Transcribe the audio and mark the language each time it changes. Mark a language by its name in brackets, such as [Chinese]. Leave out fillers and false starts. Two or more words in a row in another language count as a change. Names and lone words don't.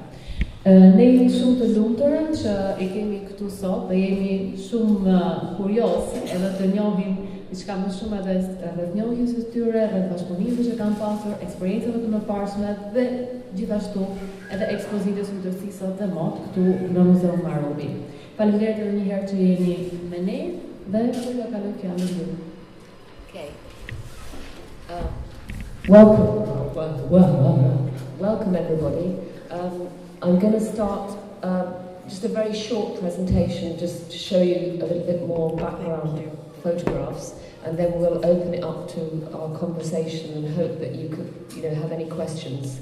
[Albanian] Ne jemi shumë të lumtur që i kemi këtu sot dhe jemi shumë kurioz edhe të njohim diçka më shumë edhe rreth së tyre, rreth bashkëpunimeve që kanë pasur, eksperiencave të mëparshme dhe gjithashtu edhe ekspozitës Urtësisë sot e mot këtu në Muzeun Marubi. Faleminderit edhe një herë që jeni me ne dhe ju kaloj fjalën ju. [English] Okay. Welcome everybody. I'm going to start just a very short presentation just to show you a little bit more background photographs, and then we'll open it up to our conversation and hope that you could have any questions.